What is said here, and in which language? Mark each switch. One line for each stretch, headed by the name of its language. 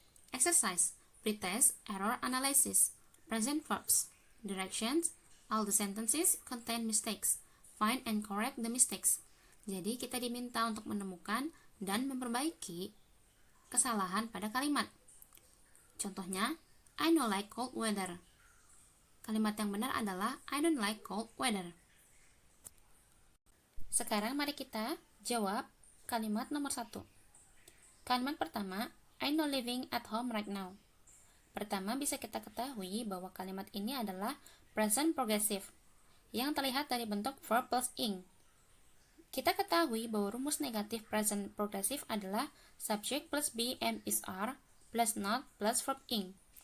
English: Exercise, pretest, error analysis, present verbs, directions, all the sentences contain mistakes. Find and correct the mistakes.
Indonesian: Jadi, kita diminta untuk menemukan dan memperbaiki kesalahan pada kalimat.
English: Contohnya, I don't like cold weather.
Indonesian: Kalimat yang benar adalah
English: I don't like cold weather.
Indonesian: Sekarang mari kita jawab kalimat nomor 1. Kalimat pertama,
English: I'm not living at home right now.
Indonesian: Pertama, bisa kita ketahui bahwa kalimat ini adalah present progressive, yang terlihat dari bentuk verb plus ing. Kita ketahui bahwa rumus negatif present progressive adalah
English: subject plus be am is are plus not plus verb ing.